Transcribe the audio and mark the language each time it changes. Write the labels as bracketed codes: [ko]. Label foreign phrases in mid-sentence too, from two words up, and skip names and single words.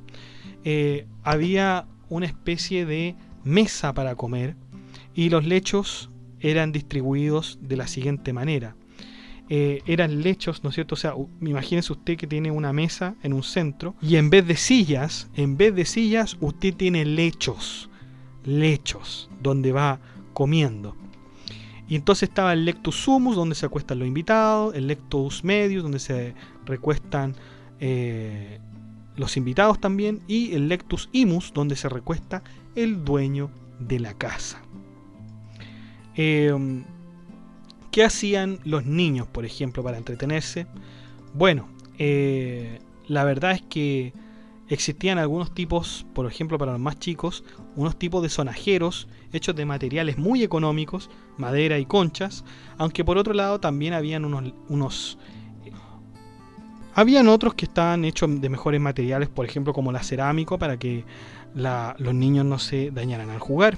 [es] Había una especie de mesa para comer, y los lechos eran distribuidos de la siguiente manera. Eran lechos, ¿no es cierto? O sea, imagínese usted que tiene una mesa en un centro, y en vez de sillas, usted tiene lechos donde va comiendo. Y entonces estaba el [la] lectus sumus, [es] donde se acuestan los invitados, el [la] lectus medius, [es] donde se recuestan los invitados también, y el [la] lectus imus, [es] donde se recuesta el dueño de la casa. ¿Qué hacían los niños, por ejemplo, para entretenerse? Bueno, la verdad es que existían algunos tipos, por ejemplo, para los más chicos, unos tipos de sonajeros hechos de materiales muy económicos, madera y conchas, aunque por otro lado también habían habían otros que estaban hechos de mejores materiales, por ejemplo, como la cerámica, para que los niños no se dañaran al jugar.